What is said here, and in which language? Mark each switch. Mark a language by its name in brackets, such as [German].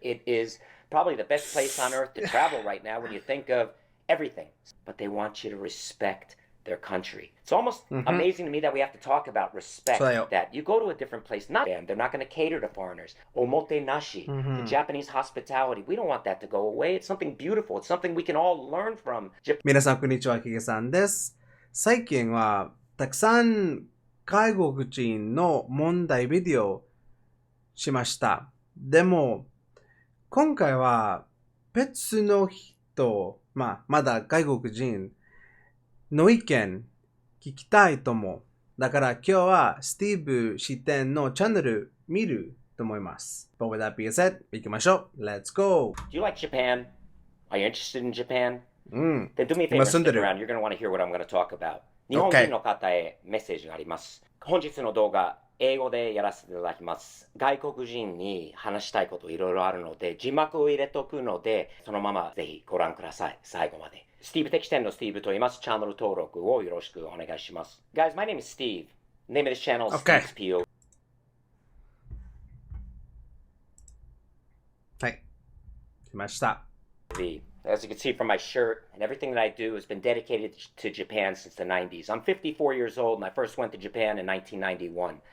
[English] It is probably the best place on earth to travel right now when you think of everything. But they want you to respect their country. It's almost amazing to me that we have to talk about respect. That you go to a different place, they're not going to cater to foreigners. Omote nashi, the Japanese hospitality. We don't want that to go away. It's something beautiful. It's something we can all learn from. [Japanese] 皆さんこんにちは、ヒゲさんです。最近はたくさん外国人の問題ビデオしました。でも今回は別の人、まだ外国人の意見聞きたいと思う。だから今日はスティーブ視点のチャンネル見ると思います。 [English] But with that being said, [Japanese] 行きましょう。 [English] Let's go! Do you like Japan? Are you interested in Japan? Then do me a favor, stick around. You're going to want to hear what I'm going to talk about. [Japanese] 日本人の方へメッセージがあります。本日の動画、英語でやらせていただきます。外国人に話したいこといろいろあるので、字幕を入れとくので、そのままぜひご覧ください。最後まで。スティーブ的視点のスティーブと言います。チャンネル登録をよろしくお願いします。 [English] Guys, my name is Steve. Name of this channel is Steve's PO. [Japanese] はい。来ました。 [English] As you can see from my shirt, and everything that I do has been dedicated to Japan since the 90s. I'm 54 years old, and I first went to Japan in 1991.